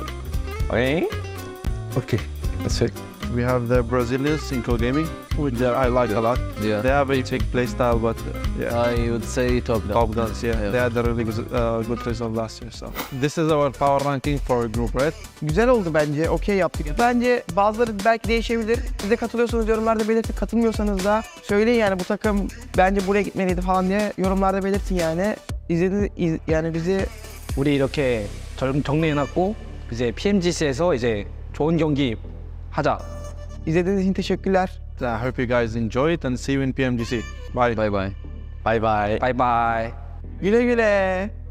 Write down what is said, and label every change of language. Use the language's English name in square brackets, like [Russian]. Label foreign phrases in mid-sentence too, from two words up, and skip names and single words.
[English] 에이? Okay. That's it. We have the Brazilians in co-gaming, which I like a lot. Yeah. They have a fake play style, but yeah. I would say Top Guns. Yeah. They had a really good result last year. So this is our power ranking for Group Red. [Turkish] Güzel oldu bence. Okey yaptık. Bence bazıları belki değişebilir. Siz de katılıyorsanız yorumlarda belirtin. Katılmıyorsanız da söyleyin yani bu takım bence buraya gitmeliydi falan diye yorumlarda belirtin yani. Yani bizi [Korean] 우리 이렇게 정리해놨고 이제 PMGC에서 이제 좋은 경기 하자. [Turkish] İzlediğiniz için teşekkürler. [English] I hope you guys enjoy it and see you in PMGC. Bye. Bye bye. Bye bye. Bye bye. [Turkish] Güle güle.